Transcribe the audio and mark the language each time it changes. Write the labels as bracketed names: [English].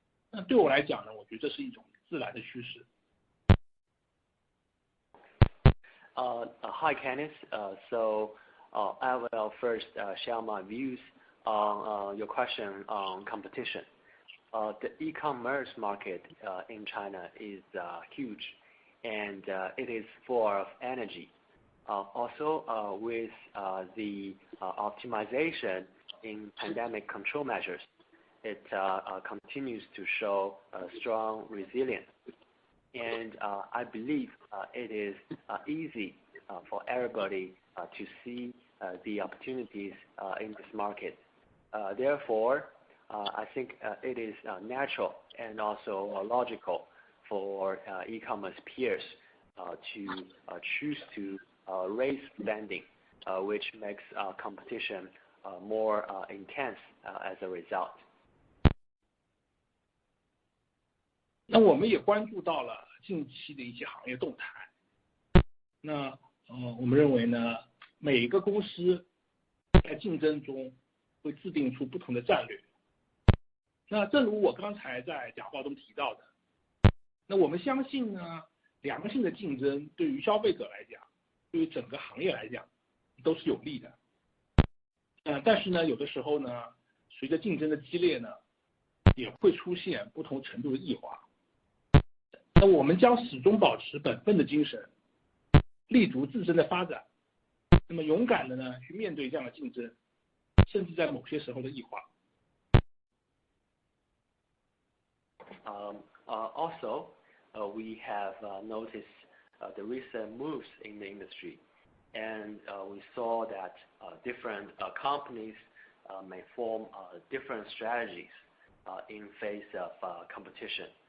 [Chinese] 那对我来讲呢，我觉得这是一种自然的趋势。 [English] Hi, Kenneth. I will first share my views on your question on competition. The e-commerce market in China is huge, and it is full of energy. Also, with the optimization in pandemic control measures, it continues to show strong resilience. And I believe it is easy for everybody to see the opportunities in this market. Therefore, I think it is natural and also logical for e-commerce peers to choose to raise spending, which makes competition more intense as a result. [Chinese] 那我们也关注到了近期的一些行业动态。那我们认为呢，每一个公司在竞争中会制定出不同的战略。那正如我刚才在讲话中提到的，那我们相信呢，良性的竞争对于消费者来讲，对于整个行业来讲都是有利的。但是呢，有的时候呢，随着竞争的激烈呢，也会出现不同程度的异化。那我们将始终保持本分的精神，立足自身的发展，那么勇敢的呢去面对这样的竞争，甚至在某些时候的异化。 [English] Also, we have noticed the recent moves in the industry, and we saw that different companies may form different strategies in face of competition.